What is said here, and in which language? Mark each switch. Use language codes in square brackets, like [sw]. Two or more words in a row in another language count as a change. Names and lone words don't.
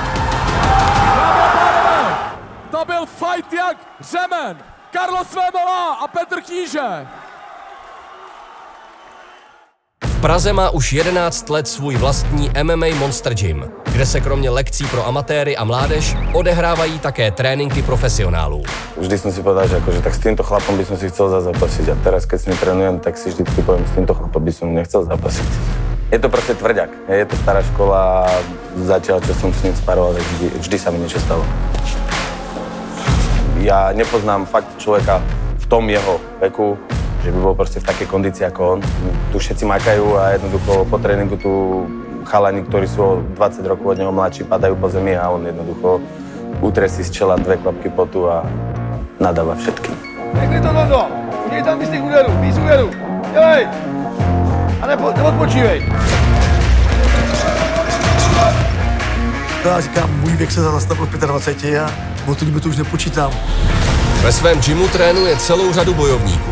[cs] To byl fight jak řemen. Carlos Vémola a Petr Kýže. V Praze má už 11 let svůj vlastní MMA Monster Gym, kde se kromě lekcí pro amatéry a mládež odehrávají také tréninky profesionálů. [sk] Vždy som si povedal, že akože tak s týmto chlapom by som si chcel zazápasiť a teraz keď s ním trénujem, tak si vždycky poviem, s týmto chlapom by som nechcel zápasiť. Je to proste tvrďak, je to stará škola, zatiaľ čo som s ním sparoval, vždy sa mi niečo stalo. Ja nepoznám fakt človeka v tom jeho veku, že by bol proste v takej kondícii ako on. Tu všetci makajú a jednoducho po tréningu tu chalani, ktorí sú o 20 rokov od neho mladší, padajú po zemi a on jednoducho utrie si z čela 2 kvapky potu a nadáva všetkým. [cs] Pěkný to, Dondo! Udělej tam víc úderů, dělej! A neodpočívej! Já říkám, můj věk se zastavil 25 a o to už nepočítám. Ve svém gymu trénuje celou řadu bojovníků.